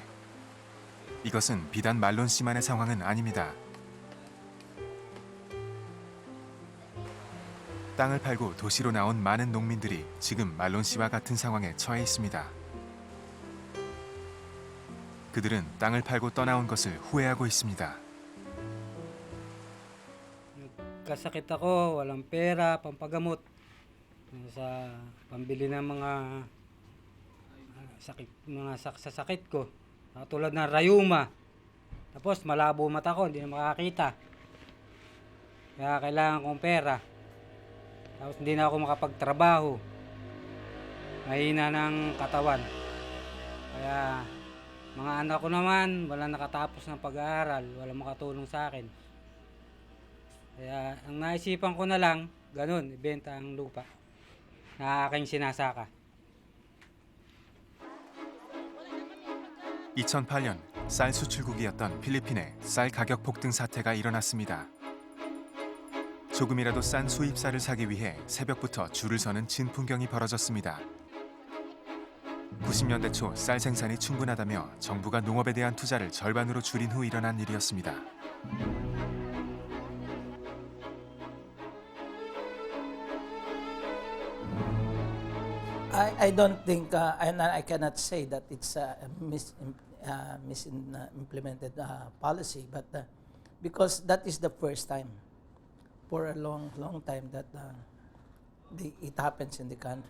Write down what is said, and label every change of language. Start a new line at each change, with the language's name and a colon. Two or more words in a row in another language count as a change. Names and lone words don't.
Korean: 이것은 비단 말론 씨만의 상황은 아닙니다. 땅을 팔고 도시로 나온 많은 농민들이 지금 말론 씨와 같은 상황에 처해 있습니다. 그들은 땅을 팔고 떠나온 것을 후회하고 있습니다.
Filipino: Nagkasakit ako, walang pera, pampagamot sa pambili ng mga sakit ko. Tulad ng rayuma. Tapos malabo mata ko, hindi na makakita. Kaya kailangan kong pera. Tapos hindi na ako makapagtrabaho. Mahina ng katawan. Kaya mga anak ko naman, wala nakatapos ng pag-aaral, wala makatulong sa akin. Kaya ang naisipan ko na lang, ganun, ibenta ang lupa na aking sinasaka.
Korean: 2008년 쌀 수출국이었던 필리핀에 쌀 가격 폭등 사태가 일어났습니다. 조금이라도 싼 수입쌀을 사기 위해 새벽부터 줄을 서는 진풍경이 벌어졌습니다. 90년대 초 쌀 생산이 충분하다며 정부가 농업에 대한 투자를 절반으로 줄인 후 일어난 일이었습니다.
English: I don't think, and I cannot say that it's a misimplemented policy, but because that is the first time for a long time that it happens in the country.